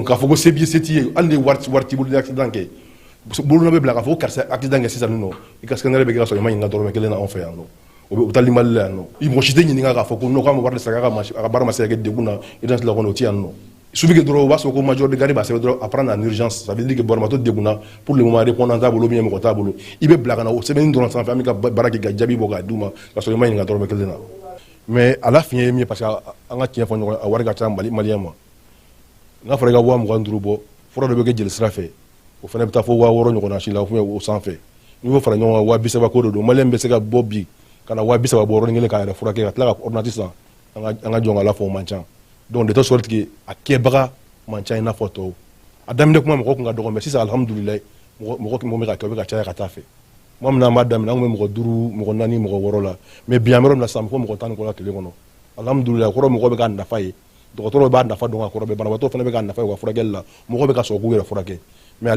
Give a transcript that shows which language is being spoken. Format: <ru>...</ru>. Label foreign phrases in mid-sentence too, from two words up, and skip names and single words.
<bm>k'a fɔ ko se b'i ye se t'i ye hali ni wari t'i bolo ni accident kɛ bolona bɛ bila k'a fɔ ko karisa accident kɛ sisan nɔ i ka scanner bɛ kɛ ka sɔrɔ i ma ɲininka dɔrɔmɛ kelen na anw fɛ yan nɔ o bɛ taa Mali la yan nɔ i mɔgɔ si tɛ ɲininka k'a fɔ ko n'o k'an bɛ wari de sara a ka baara ma se ka kɛ degun na urgence la kɔnɔ o tɛ yan nɔ subi kɛ dɔrɔn o b'a sɔrɔ ko</bm> <fr>major de garde</fr> <bm>b'a sɛbɛn dɔrɔn</bm> <fr>à prendre en urgence ça veut dire que</fr> <bm>banabaatɔ degunna</bm> <fr>pour le moment</fr> <bm>répondant t'a bolo bien mɔgɔ t'a bolo i bɛ bila ka na o sɛbɛnni dɔrɔn sanfɛ an bɛ ka baara kɛ ka jaabi bɔ k'a d'u ma ka sɔrɔ i ma ɲininka dɔrɔmɛ kelen na mais a la fiɲɛ ye min ye parce que an ka tiɲɛ fɔ ɲɔgɔn a wari ka ca maliyɛn ma n'a fɔra i ka 25,000 bɔ fura dɔ bɛ kɛ jelisira fɛ o fana bɛ taa fɔ 60,000 ɲɔgɔnna si la o sanfɛ n'i y'o fara ɲɔgɔn kan 30,000 ko de don maliyɛn bɛ se ka bɔ bi ka na 30,000 bɔ yɔrɔnin kelen k'a yɛrɛ furakɛ ka tila ka ordonnance san an ka jɔn ka la fɔ o man ca</bm> <fr>donc de telle sorte que</fr> <bm>a kɛbaga man ca i n'a fɔ tɔw a daminɛ kuma mɔgɔ kun ka dɔgɔ mais sisan alhamdulilayi mɔgɔ bɛ ka kɛ o bɛ ka caya ka taa fɛ tuma min na an b'a daminɛ an kun bɛ mɔgɔ 5 mɔgɔ 4 mɔgɔ 6 la mais bi an bɛ yɔrɔ min na sisan fɔ mɔgɔ 10 la tile kɔnɔ alhamdulilayi kɔrɔ mɔgɔ bɛ ka nafa ye dɔgɔtɔrɔw b'a nafa dɔn ka kɔrɔ banabaatɔ fana bɛ ka nafa ye u ka furakɛli la mɔgɔ bɛ ka sɔrɔ k'u yɛrɛ furakɛ mais hali</bm>